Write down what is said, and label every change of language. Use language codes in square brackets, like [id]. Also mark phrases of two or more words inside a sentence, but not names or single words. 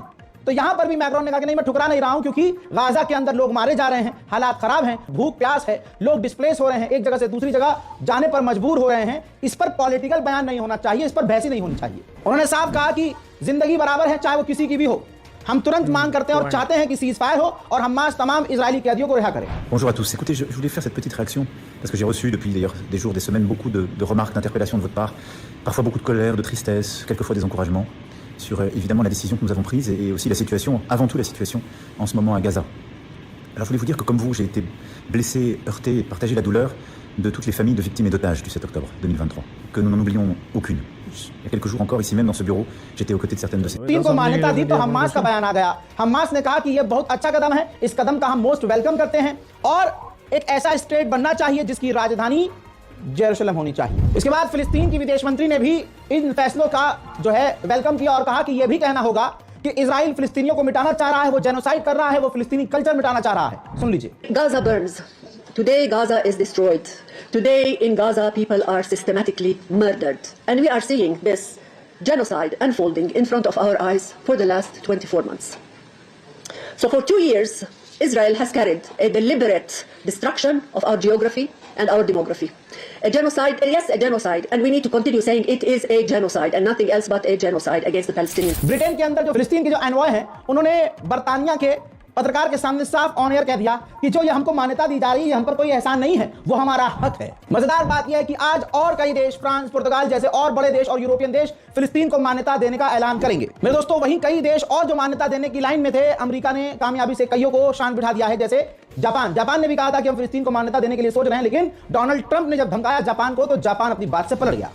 [hi] तो यहां पर भी मैक्रोन ने कहा कि नहीं मैं ठुकरा नहीं रहा हूं, क्योंकि गाजा के अंदर लोग मारे जा रहे हैं, हालात खराब हैं, भूख प्यास है, लोग डिस्प्लेस हो रहे हैं, एक जगह से दूसरी जगह जाने पर मजबूर हो रहे हैं। इस पर पॉलिटिकल बयान नहीं होना चाहिए, इस पर बहसी नहीं होनी चाहिए। उन्होंने साफ कहा कि जिंदगी बराबर है चाहे वो किसी की भी हो, हम तुरंत मांग करते हैं और चाहते हैं कि [en] cease fire [hi] हो और हमास तमाम इजरायली कैदियों को रिहा करें। [fr] Bonjour à tous. Écoutez, je voulais faire cette petite réaction parce que j'ai reçu depuis d'ailleurs des jours, des semaines, beaucoup de remarques, d'interpellations de votre part, parfois beaucoup de colère, de tristesse, quelquefois des encouragements sur évidemment la décision que nous avons prise et aussi la situation, avant tout la situation en ce moment à Gaza. Alors je voulais vous dire que comme vous, j'ai été blessé, heurté et partagé la douleur de toutes les familles de victimes et d'otages du 7 octobre 2023, que nous n'en oublions aucune. Il y a quelques jours encore, ici même dans ce bureau, j'étais aux côtés de certaines de ces... [hi] फिलिस्तीन को मान्यता दी तो हमास का बयान आ गया। हमास ने कहा कि यह बहुत अच्छा कदम है, इस कदम का हम [en] most welcome [hi] करते हैं और एक ऐसा स्टेट बनना चाहिए जिसकी राजधानी जेरूशलम होनी चाहिए। इसके बाद फिलिस्तीन की विदेश मंत्री ने भी इन फैसलों का जो है वेलकम किया और कहा कि यह भी कहना होगा कि इजराइल फिलिस्तीनियों को मिटाना चाह रहा है, वो जेनोसाइड कर रहा है, वो फिलिस्तीनी कल्चर मिटाना चाह रहा है। सुन लीजिए। [en] Gaza burns. Today, Gaza is destroyed. Today, in Gaza, people are systematically murdered. And we are seeing this genocide unfolding in front of our eyes for the last 24 months. So for 2 years, Israel has carried a deliberate destruction of our geography and our demography. A genocide, yes, a genocide, and we need to continue saying it is a genocide and nothing else but a genocide against the Palestinians. [hi] ब्रिटेन के अंदर जो फिलिस्तीन के जो एनवॉय हैं, उन्होंने बर्तानिया के पत्रकार के सामने साफ [en] on air [hi] कह दिया कि जो ये हमको मान्यता दी जा रही है, हम पर कोई एहसान नहीं है, वो हमारा हक है। मजेदार बात यह है कि आज और कई देश, फ्रांस, पुर्तगाल जैसे और बड़े देश और यूरोपियन देश फिलिस्तीन को मान्यता देने का ऐलान करेंगे। मेरे दोस्तों, वहीं कई देश और जो मान्यता देने की लाइन में थे, अमेरिका ने कामयाबी से कईयों को शान बिठा दिया है, जैसे जापान ने भी कहा था कि हम फिलिस्तीन को मान्यता देने के लिए सोच रहे हैं, लेकिन डोनाल्ड ट्रंप ने जब धमकाया जापान को, तो जापान अपनी बात से पलट गया।